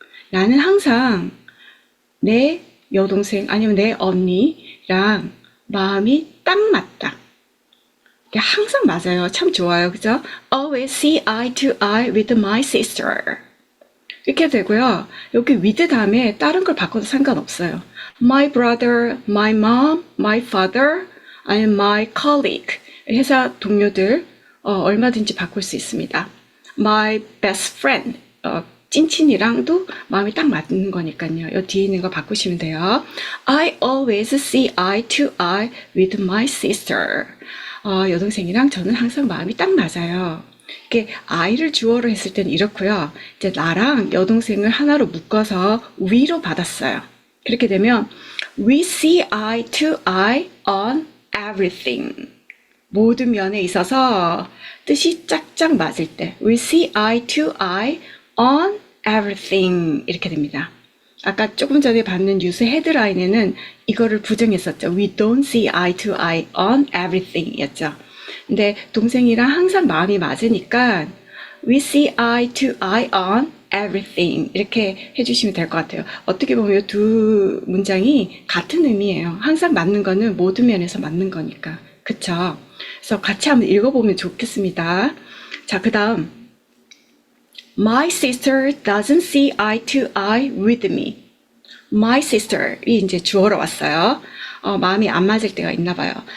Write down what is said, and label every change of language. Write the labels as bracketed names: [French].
[Korean] 나는 항상 내 여동생 아니면 내 언니랑 마음이 딱 맞다. 항상 맞아요. 참 좋아요. 그죠? [English] Always see eye to eye with my sister. [Korean] 이렇게 되고요. 여기 with 다음에 다른 걸 바꿔도 상관없어요. [English] My brother, my mom, my father, [Korean] 아니면 [English] my colleague. [Korean] 회사 동료들 얼마든지 바꿀 수 있습니다. [English] My best friend. [Korean] 찐친이랑도 마음이 딱 맞는 거니까요. 이 뒤에 있는 거 바꾸시면 돼요. [English] I always see eye to eye with my sister. [Korean] 여동생이랑 저는 항상 마음이 딱 맞아요. 이게 I를 주어로 했을 때는 이렇고요. 이제 나랑 여동생을 하나로 묶어서 we로 받았어요. 그렇게 되면 [English] We see eye to eye on everything. [Korean] 모든 면에 있어서 뜻이 짝짝 맞을 때 [English] We see eye to eye on everything [Korean] 이렇게 됩니다. 아까 조금 전에 봤는 뉴스 헤드라인에는 이거를 부정했었죠. [English] We don't see eye to eye on everything [Korean] 였죠. 근데 동생이랑 항상 마음이 맞으니까 [English] We see eye to eye on everything [Korean] 이렇게 해주시면 될 것 같아요. 어떻게 보면 이 두 문장이 같은 의미예요. 항상 맞는 거는 모든 면에서 맞는 거니까. 그쵸? 그래서 같이 한번 읽어보면 좋겠습니다. 자, 그 다음 [English] My sister doesn't see eye to eye with me. My sister [Korean] 이 이제 주어로 왔어요. 마음이 안 맞을 때가 있나 봐요.